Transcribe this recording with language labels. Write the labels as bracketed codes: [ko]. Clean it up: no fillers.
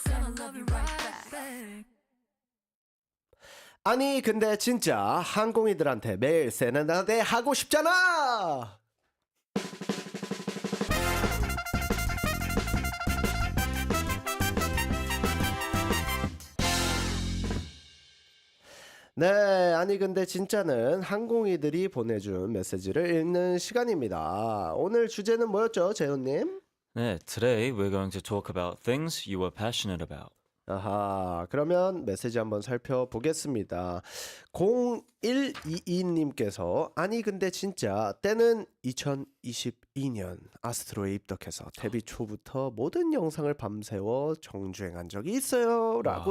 [en] And I love you right back. [ko] 아니 근데 진짜 항공이들한테 매일 세레나데 하고 싶잖아. 네, 아니 근데 진짜는 항공이들이 보내준 메시지를 읽는 시간입니다. 오늘 주제는 뭐였죠, 재훈님? 네, [en] today we're going to talk about things you are passionate about. [ko] 아하, 그러면 메시지 한번 살펴보겠습니다. 0122님께서 아니 근데 진짜 때는 2022년 아스트로에 입덕해서 데뷔 초부터 모든 영상을 밤새워 정주행한 적이 있어요 라고